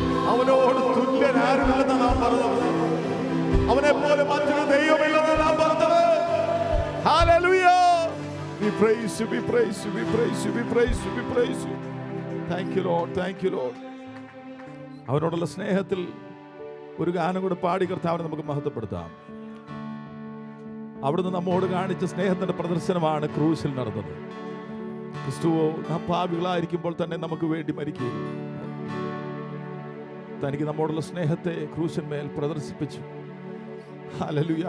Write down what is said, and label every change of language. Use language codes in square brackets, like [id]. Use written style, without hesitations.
[ml] അവനോട് തുല്യനാരുമില്ലെന്ന് നാം പറഞ്ഞത്, അവനെ പോലെ മറ്റൊരു ദൈവമില്ലെന്ന് നാം പറഞ്ഞത്. Hallelujah. [en] We praise you, we praise you, we praise you, we praise you, we praise you. Thank you Lord, thank you Lord. [ml] അവനോടുള്ള സ്നേഹത്തിൽ ഒരു ഗാനം കൂടെ പാടി കർത്താവിനെ നമുക്ക് മഹത്വപ്പെടുത്താം. അവിടുന്ന് നമ്മോട് കാണിച്ച സ്നേഹത്തിന്റെ പ്രദർശനമാണ് ക്രൂശിൽ നടന്നത്. ക്രിസ്തുവോ നാം പാപികളായിരിക്കുമ്പോൾ തന്നെ നമുക്ക് വേണ്ടി മരിക്കുകയും തനിക്ക് നമ്മോടുള്ള സ്നേഹത്തെ ക്രൂശന്മേൽ പ്രദർശിപ്പിച്ചു. ഹല്ലേലൂയ.